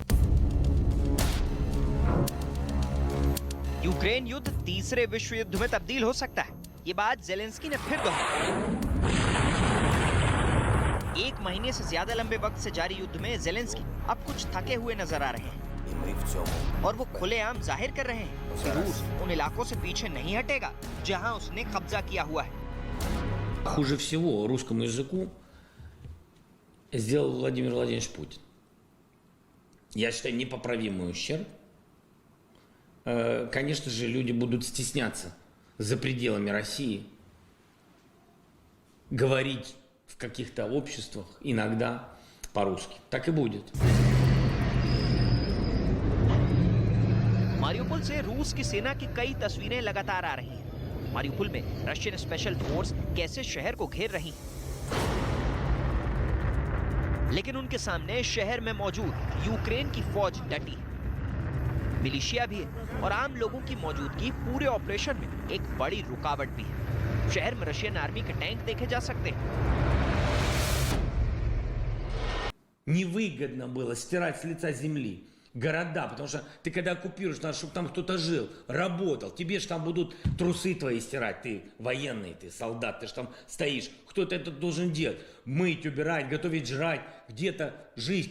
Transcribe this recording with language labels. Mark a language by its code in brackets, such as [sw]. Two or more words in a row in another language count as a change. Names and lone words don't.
[hi] यूक्रेन युद्ध तीसरे विश्व युद्ध में तब्दील हो सकता है, ये बात जेलेंस्की ने फिर दोहराई। 1 महीने से ज्यादा लंबे वक्त से जारी युद्ध में जेलेंस्की अब कुछ थके हुए नजर आ रहे हैं और वो खुलेआम जाहिर कर रहे हैं कि रूस उन इलाकों से पीछे नहीं हटेगा जहां उसने कब्जा किया हुआ है। [ru] Хуже всего русскому языку сделал Владимир Владимирович Путин. Я считаю, непоправимый ущерб. Конечно же, люди будут стесняться за пределами России говорить в каких-то обществах иногда по-русски. Так и будет. [hi] मारियुपोल से रूस की सेना की कई तस्वीरें लगातार आ रही हैं। मारियुपोल में [en] Russian special force [hi] कैसे शहर को घेर रही हैं। लेकिन उनके सामने शहर में मौजूद यूक्रेन की फौज डटी है। मिलिशिया भी है और आम लोगों की मौजूदगी पूरे ऑपरेशन में एक बड़ी रुकावट भी है। शहर में [en] Russian army [hi] के टैंक देखे जा सकते हैं। [ru] Невыгодно было стирать с лица земли города, потому что ты когда оккупируешь, надо, чтобы там кто-то жил, работал. Тебе же там будут трусы твои стирать, ты военный, ты солдат, ты же там стоишь. Кто-то это должен делать. Мыть, убирать, готовить жрать, где-то жить.